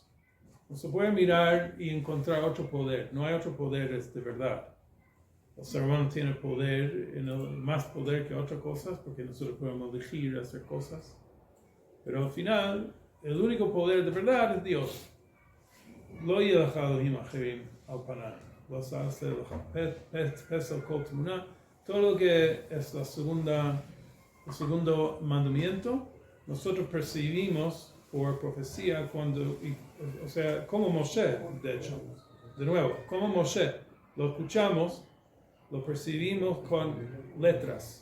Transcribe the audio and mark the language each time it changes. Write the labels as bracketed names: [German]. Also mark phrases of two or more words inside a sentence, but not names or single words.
[Spanish] No se puede mirar y encontrar otro poder. No hay otro poder de verdad. El ser humano tiene poder, más poder que otras cosas, porque nosotros podemos elegir hacer cosas. Pero al final, el único poder de verdad es Dios. [Hebrew] לא יהיה לך אלהים אחרים על פני. לא תעשה פסל כל תמונה. [Spanish] Todo lo que es el segundo mandamiento, nosotros percibimos por profecía o sea, como Moshe, de hecho. De nuevo, como Moshe, lo escuchamos, lo percibimos con letras.